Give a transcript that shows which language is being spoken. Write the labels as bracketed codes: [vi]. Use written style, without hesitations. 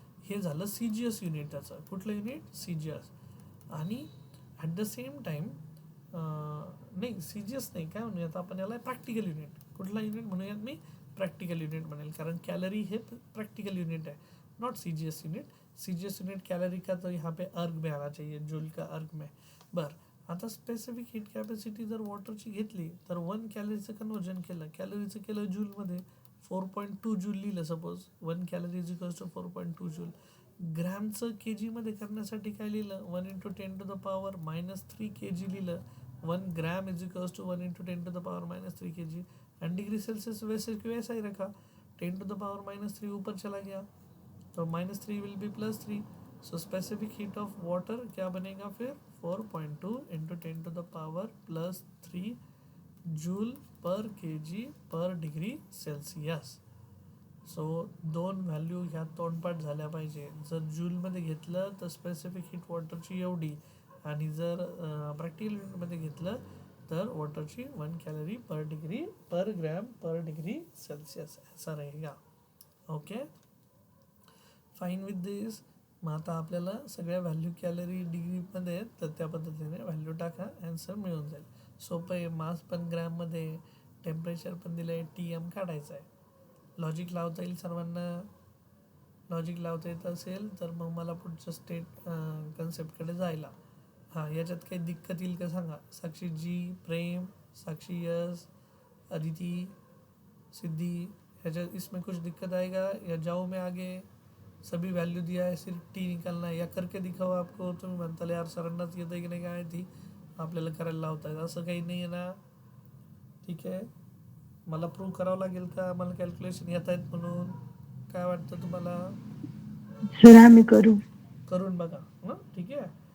[mr] हे झालं CGS unit. त्याचं कुठलं युनिट, CGS. आणि [en] at the same time [mr] नाही CGS नाही, काय म्हणूयात आपण याला, प्रॅक्टिकल युनिट. कुठला युनिट म्हणूयात, मी प्रॅक्टिकल युनिट म्हणेल, कारण कॅलरी हे प्रॅक्टिकल युनिट आहे, [en] Not CGS unit. [hi] CGS unit calorie का तो यहाँ पे अर्ग में आना चाहिए, जूल का अर्ग में. [mr] बरं, आता स्पेसिफिक हीट कॅपॅसिटी जर वॉटरची घेतली तर 1 कॅलरीचं कन्वर्जन केलं, कॅलरीचं केलं जूलमध्ये, 4.2 जूल लिहिलं. [en] Suppose 1 calorie is equals to 4.2 joule. [mr] ग्रॅमचं केजीमध्ये करण्यासाठी काय लिहिलं, 1 × 10⁻³ kg लिहिलं. [en] 1 gram is equals to 1 × 10⁻³ kg. [hi] And degree Celsius वैसे क्यों ऐसा ही रखा, 10⁻³ ऊपर चला गया तो [en] -3 will be +3. [hi] So specific heat of water क्या बनेगा फिर, 4.2 × 10⁻+3 जूल पर kg पर डिग्री सेल्सियस. [mr] सो दोन व्हॅल्यू ह्या तोंडपाठ झाल्या पाहिजे. जर जूलमध्ये घेतलं तर स्पेसिफिक हीट वॉटरची एवढी, आणि जर प्रॅक्टिकल युनिटमध्ये घेतलं तर वॉटरची 1 कॅलरी पर डिग्री पर ग्रॅम पर डिग्री सेल्सियस [hi] ऐसा रहेगा. [en] Okay fine with this. [mr] मग आता आपल्याला सगळ्या व्हॅल्यू कॅलरी डिग्रीमध्ये आहेत, तर त्या पद्धतीने व्हॅल्यू टाका, ॲन्सर मिळून जाईल. सोपं आहे. मास पण ग्रॅममध्ये, टेम्परेचर पण दिलं आहे, TM काढायचं आहे. लॉजिक लावता येईल सर्वांना. लॉजिक लावता येत असेल तर मग मला पुढच्या कन्सेप्टकडे जायला. हां, याच्यात काही दिक्कत येईल का सांगा. [hi] साक्षी जी, प्रेम, साक्षी यस, अदिति, सिद्धि, ह्याच्यात इसमें कुछ दिक्कत आएगा या जाओ मैं आगे. सभी वैल्यू दिया है, सिर्फ T निकालना है, या करके दिखाओ आपको. [mr] तुम्ही म्हणताल यार सरांनाच येतं की नाही काय ती आपल्याला करायला लावतायत, असं काही नाही आहे ना. ठीक आहे, मला प्रूव्ह करावं लागेल का मला कॅल्क्युलेशन येत आहेत म्हणून, काय वाटतं तुम्हाला. सर आम्ही करू, करून बघा. हां ठीक आहे.